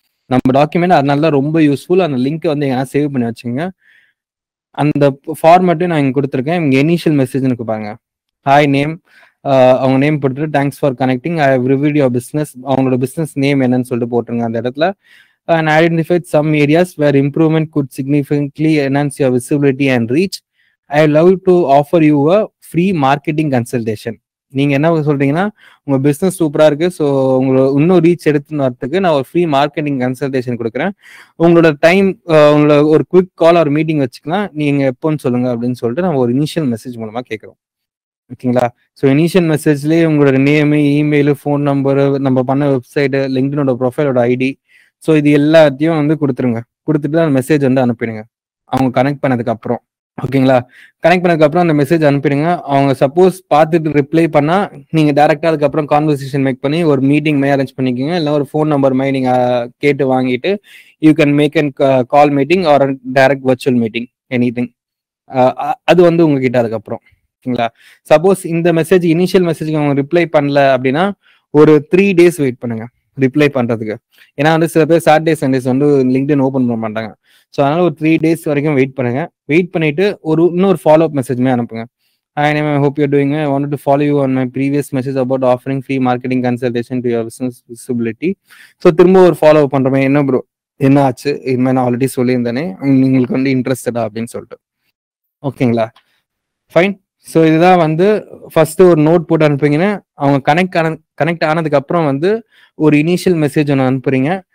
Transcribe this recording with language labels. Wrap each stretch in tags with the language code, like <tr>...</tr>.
<ta>நம்ம டாக்குமெண்ட் அதனால தான் ரொம்ப யூஸ்ஃபுல். அந்த லிங்க் வந்து எங்கன்னா சேவ் பண்ணி வச்சுங்க. அந்த ஃபார்மேட்டையும் நான் இங்கே கொடுத்துருக்கேன். இங்கே இனிஷியல் மெசேஜ்னு பாருங்க,</ta> <en>hi name,</en> <ta>அவங்க நேம் போட்டுட்டு</ta> <en>thanks for connecting, I have reviewed your business,</en> <ta>அவங்களோட பிஸ்னஸ் நேம் என்னன்னு சொல்லிட்டு போட்டுருங்க அந்த இடத்துல.</ta> <en>And identified some areas where improvement could significantly enhance your visibility and reach. I would love to offer you a free marketing consultation.</en> <ta>நீங்க என்ன சொல்றீங்கன்னா உங்க பிசினஸ் சூப்பரா இருக்கு, ஸோ உங்களோட இன்னும் ரீச் எடுத்துன்னு வரதுக்கு நான் ஒரு ஃப்ரீ மார்க்கெட்டிங் கன்சல்டேஷன் கொடுக்குறேன். உங்களோட டைம் உங்களோட ஒரு குவிக் கால் ஒரு மீட்டிங் வச்சுக்கலாம், நீங்க எப்போன்னு சொல்லுங்க அப்படின்னு சொல்லிட்டு நம்ம ஒரு இனிஷியல் மெசேஜ் மூலமா கேட்குறோம். ஓகேங்களா, ஸோ இனிஷியல் மெசேஜ்லேயே உங்களோட நேமு, இமெயிலு, ஃபோன் நம்பரு, நம்ம பண்ண வெப்சைட்டு, லிங்க்டினோட ப்ரொஃபைலோட ஐடி, ஸோ இது எல்லாத்தையும் வந்து கொடுத்துருங்க. கொடுத்துட்டு அந்த மெசேஜ் வந்து அனுப்பிடுங்க அவங்க கனெக்ட் பண்ணதுக்கு அப்புறம். ஓகேங்களா, கனெக்ட் பண்ணதுக்கு அப்புறம் அந்த மெசேஜ் அனுப்பிடுங்க. அவங்க சப்போஸ் பார்த்துட்டு ரிப்ளை பண்ணா நீங்க டேரக்டா அதுக்கப்புறம் கான்வர்சேஷன் மேக் பண்ணி ஒரு மீட்டிங் மாதிரி அரேஞ்ச் பண்ணிக்கோங்க. இல்லை ஒரு ஃபோன் நம்பர் மாதிரி நீங்க கேட்டு வாங்கிட்டு</ta> <en>You can make and call meeting or direct virtual meeting, anything.</en> <ta>அது வந்து உங்ககிட்ட அதுக்கப்புறம். ஓகேங்களா, சப்போஸ் இந்த மெசேஜ் இனிஷியல் மெசேஜ்க்கு அவங்க ரிப்ளை பண்ணல அப்படின்னா ஒரு 3 days வெயிட் பண்ணுங்க ரிப்ளை பண்றதுக்கு. ஏன்னா வந்து சில பேர் சாட்டர்டே சண்டேஸ் வந்து லிங்க்டின் ஓப்பன் பண்ண மாட்டாங்க. ஸோ அதனால ஒரு 3 days வரைக்கும் வெயிட் பண்ணுங்க. வெயிட் பண்ணிட்டு இன்னொரு ஃபாலோ அப் மெசேஜ்மே அனுப்புங்க.</ta> <en>Hi, I hope you're doing well. I wanted to follow you on my previous message about offering free marketing consultation to your business visibility.</en> <ta>So திரும்ப ஒரு follow up பண்றமே, என்ன bro என்ன ஆச்சு, இது மாதிரி நான் ஆல்ரெடி சொல்லியிருந்தேனே, உங்களுக்கு வந்து இன்ட்ரெஸ்டடா அப்படின்னு சொல்லிட்டு. ஓகேங்களா, ஃபைன். ஸோ இதுதான் வந்து ஃபர்ஸ்ட் ஒரு நோட் போட்டு அனுப்புறீங்கன்னா அவங்க கனெக்ட் ஆனதுக்கு அப்புறம் வந்து ஒரு இனிஷியல் மெசேஜ் ஒன்று அனுப்புறீங்க.</ta>